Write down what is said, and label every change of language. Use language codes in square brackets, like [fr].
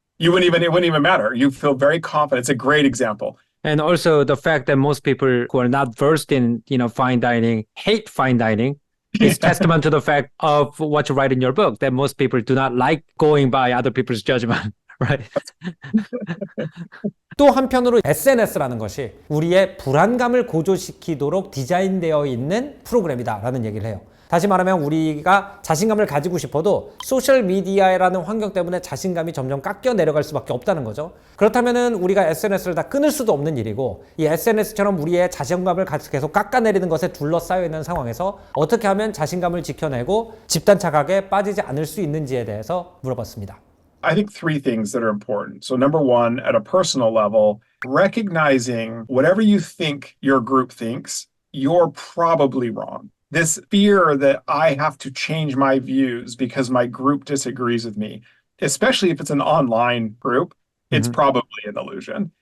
[en] It wouldn't even matter. You feel very confident. It's a great example. And also the fact that most people who are not versed in, fine dining, hate fine dining, is testament to the fact of what you write in your book, that most people do not like going by other people's judgment, right? [ko] 또 한편으로 SNS라는 것이 우리의 불안감을 고조시키도록 디자인되어 있는 프로그램이다라는 얘기를 해요. 다시 말하면 우리가 자신감을 가지고 싶어도 소셜미디어라는 환경 때문에 자신감이 점점 깎여 내려갈 수밖에 없다는 거죠. 그렇다면 우리가 SNS를 다 끊을 수도 없는 일이고, 이 SNS처럼 우리의 자신감을 계속 깎아내리는 것에 둘러싸여 있는 상황에서 어떻게 하면 자신감을 지켜내고 집단 착각에 빠지지 않을 수 있는지에 대해서 물어봤습니다. [en] I think three things that are important. So number one, at a personal level, recognizing whatever you think your group thinks, you're probably wrong. This fear that I have to change my views because my group disagrees with me, especially if it's an online group, it's probably an illusion.